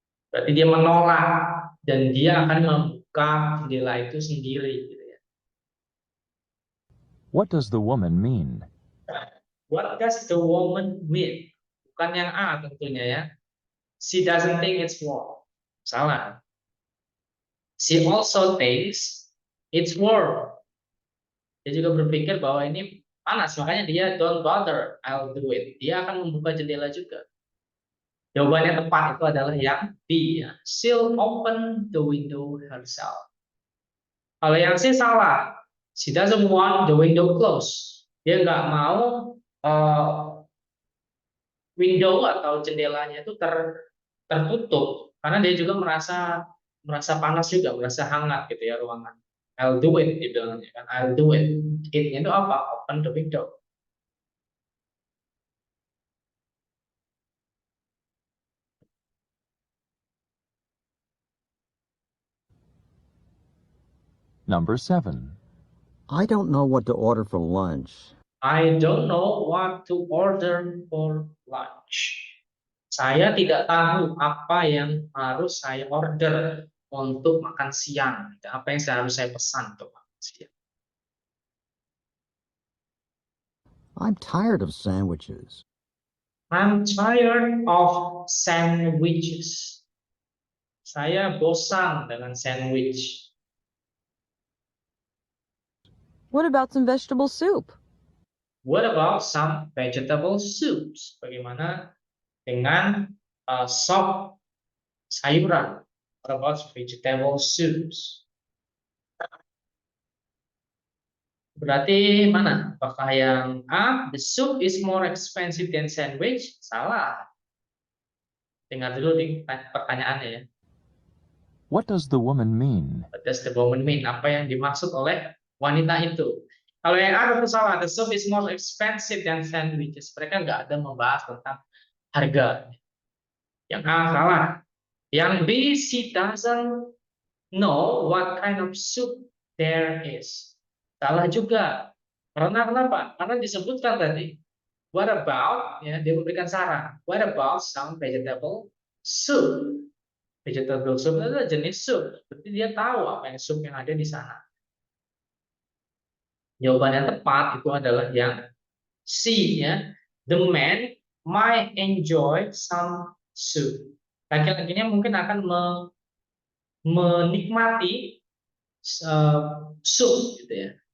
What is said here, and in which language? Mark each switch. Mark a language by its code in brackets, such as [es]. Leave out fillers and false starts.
[id] Berarti dia menolak dan dia akan membuka jendela itu sendiri. Gitu ya. [en] What does the woman mean? What does the woman mean? [id] Bukan yang A tentunya ya. [en] She doesn't think it's warm. [id] Salah. [en] She also thinks it's warm. [id] Dia juga berpikir bahwa ini panas, makanya dia [en] don't bother, I'll do it. [id] Dia akan membuka jendela juga. Jawabannya tepat itu adalah yang B. Ya. [en] She'll open the window herself. [id] Kalau yang C salah. [en] She doesn't want the window closed. [id] Dia nggak mau window atau jendelanya itu tertutup karena dia juga merasa panas juga, merasa hangat gitu ya ruangan. [en] I'll do it, [id] dibilangnya kan. [en] I'll do it. [id] It-nya itu apa? [en] Open the window. Number 7. I don't know what to order for lunch. I don't know what to order for lunch. [id] Saya tidak tahu apa yang harus saya order untuk makan siang. Apa yang harus saya pesan untuk makan siang. [en] I'm tired of sandwiches. I'm tired of sandwiches. [id] Saya bosan dengan sandwich. [en] What about some vegetable soup? What about some vegetable soups? [id] Bagaimana dengan sop sayuran? [en] What about vegetable soups? [id] Berarti mana? Apakah yang A, [en] the soup is more expensive than sandwich? [id] Salah. Dengar dulu nih pertanyaannya ya. [en] What does the woman mean? What does the woman mean? [id] Apa yang dimaksud oleh wanita itu? Kalau yang A itu salah, [en] the soup is more expensive than sandwiches. [id] Mereka nggak ada membahas tentang harga. Yang A salah. Yang B, [en] she doesn't know what kind of soup there is. [id] Salah juga. Karena kenapa? Karena disebutkan tadi. [en] What about, [id] ya, dia memberikan saran. [en] What about some vegetable soup? [id] Vegetable soup itu adalah jenis sup. Berarti dia tahu apa yang sup yang ada di sana. Jawaban yang tepat itu adalah yang C, ya. [en] The man might enjoy some soup. [id] Laki-lakinya mungkin akan menikmati sup, gitu ya.